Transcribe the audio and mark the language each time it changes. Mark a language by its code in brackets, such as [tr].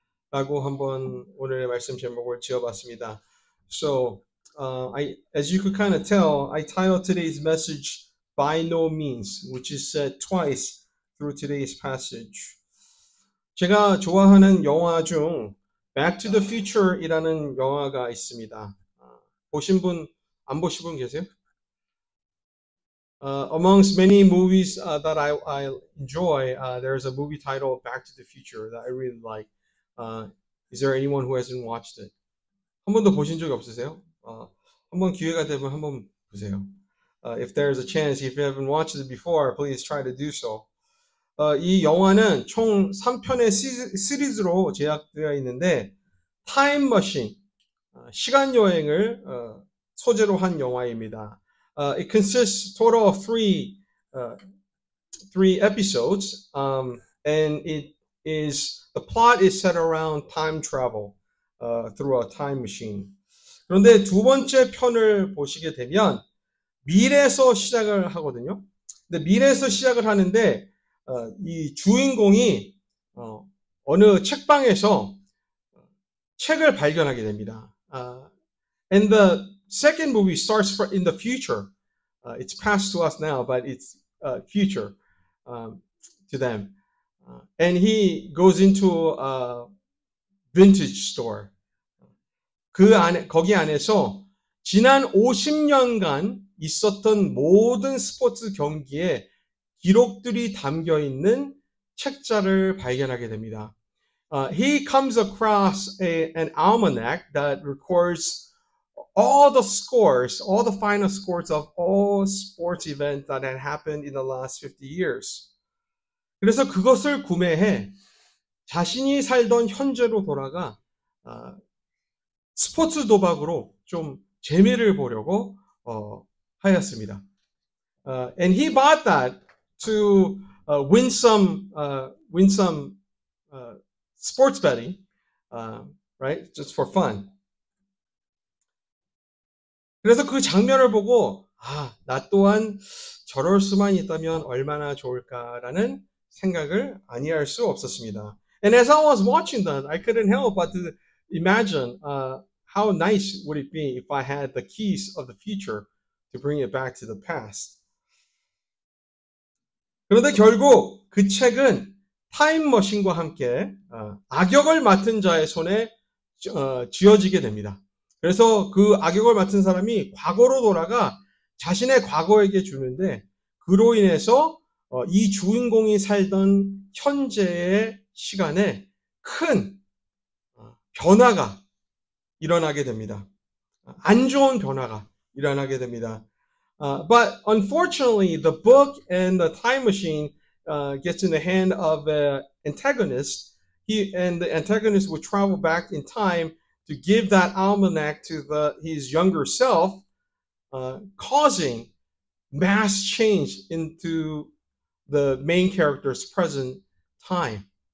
[ko] 라고 한번 오늘의 말씀 제목을 지어봤습니다. [en] So, as you could kind of tell, I titled today's message By No Means, which is said twice through today's passage. [ko] 제가 좋아하는 영화 중 Back to the Future이라는 영화가 있습니다. 보신 분, 안 보신 분 계세요? [en] Amongst many movies that I enjoy, there's a movie titled Back to the Future that I really like. Is there anyone who hasn't watched it? [ko] 한 번도 보신 적이 없으세요? 한번 기회가 되면 한번 보세요. [en] If there's a chance, if you haven't watched it before, please try to do so. [ko] 이 영화는 총 3편의 시리즈로 제작되어 있는데 타임머신, 시간여행을 소재로 한 영화입니다. [en] It consists total of three episodes, and the plot is set around time travel through a time machine. [ko] 그런데 두 번째 편을 보시게 되면 미래에서 시작을 하거든요. 근데 미래에서 시작을 하는데 이 주인공이 어느 책방에서 책을 발견하게 됩니다. [en] And the second movie starts in the future. It's past to us now, but it's future to them. And he goes into a vintage store. [ko] 거기 안에서 지난 50년간 있었던 모든 스포츠 경기에 기록들이 담겨 있는 책자를 발견하게 됩니다. [en] He comes across an almanac that records all the scores, all the final scores of all sports events that had happened in the last 50 years. [ko] 그래서 그것을 구매해 자신이 살던 현재로 돌아가 스포츠 도박으로 좀 재미를 보려고 하였습니다. [en] And he bought that to win some sports betting, right? Just for fun. [ko] 그래서 그 장면을 보고 나 또한 저럴 수만 있다면 얼마나 좋을까라는 생각을 아니할 수 없었습니다. [en] And as I was watching that, I couldn't help but to imagine how nice would it be if I had the keys of the future to bring it back to the past. [ko] 그런데 결국 그 책은 타임머신과 함께 악역을 맡은 자의 손에 쥐어지게 됩니다. 그래서 그 악역을 맡은 사람이 과거로 돌아가 자신의 과거에게 주는데 그로 인해서 이 주인공이 살던 현재의 시간에 큰 변화가 일어나게 됩니다. 안 좋은 변화가 일어나게 됩니다. [en] But unfortunately, the book and the time machine gets in the hand of an antagonist. And the antagonist would travel back in time to give that almanac to his younger self, causing mass change into the main character's present time.